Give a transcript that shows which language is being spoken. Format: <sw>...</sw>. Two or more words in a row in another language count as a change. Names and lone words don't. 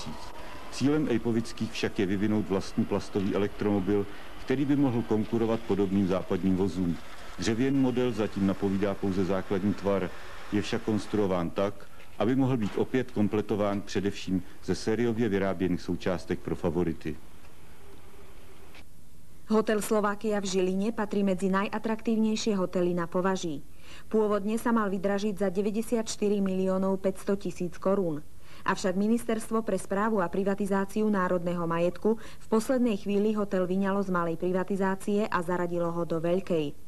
<cs>Cílem Ejpovických však je vyvinout vlastní plastový elektromobil, který by mohl konkurovat podobným západním vozům. Dřevěný model zatím napovídá pouze základní tvar, je však konstruován tak, aby mohl být opět kompletován především ze sériově vyráběných součástek pro Favority.</cs> <sk>Hotel Slovakia v Žiline patrí medzi najatraktívnejšie hotely na Považí. Pôvodne sa mal vydražiť za 94 miliónov 500 000 korún. Avšak Ministerstvo pre správu a privatizáciu národného majetku v poslednej chvíli hotel vyňalo z malej privatizácie a zaradilo ho do veľkej.</sk>